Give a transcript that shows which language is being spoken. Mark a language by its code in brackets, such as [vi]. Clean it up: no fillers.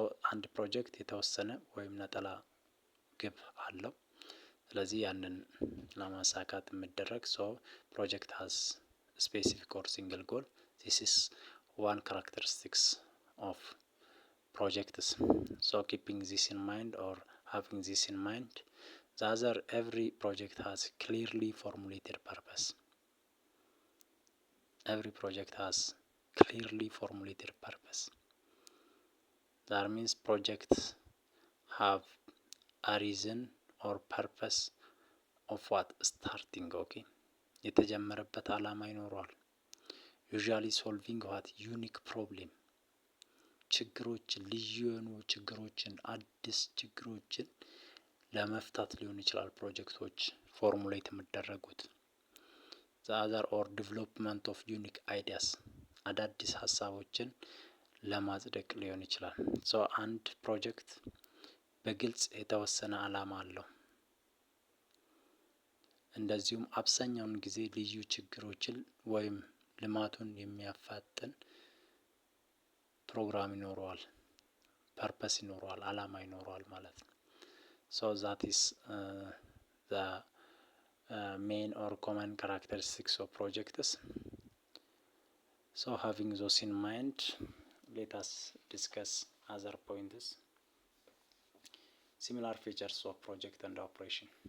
[am] አንድ ፕሮጀክት የተወሰነ ወይም ነጠላ ግብ አለው። ስለዚህ ያንን ለማሳካት የሚደረግ ፕሮጀክት [en] has specific or single goal. This is one characteristics of projects. Keeping this in mind or having this in mind, the other, every project has clearly formulated purpose. Every project has clearly formulated purpose. That means projects have a reason or purpose of what starting. [am] Okay, የተጀመረበት አላማ ይኖረዋል። [en] usually solving what unique problem, [am] ችግሮችን፣ ልዩ የሆኑ ችግሮችን፣ አዲስ ችግሮችን ለመፍታት ሊሆን ይችላል ፕሮጀክቶች ፎርሙሌት የሚደረጉት። [en] the other or development of unique ideas, [am] አዳዲስ ሀሳቦችን ለማጽደቅ ሊሆን ይችላል። አንድ ፕሮጀክት በግልጽ የተወሰነ አላማ አለው። እንደዚሁም አብዛኛውን ጊዜ ልዩ ችግሮችን ወይም ልማቱን የሚያፋጥን ፕሮግራም ይኖረዋል፣ ፐርፐስ ይኖረዋል፣ አላማ ይኖረዋል ማለት ነው። [en] that is the main or common characteristics of projects. Having those in mind, let us discuss other points. Similar features of project and operation.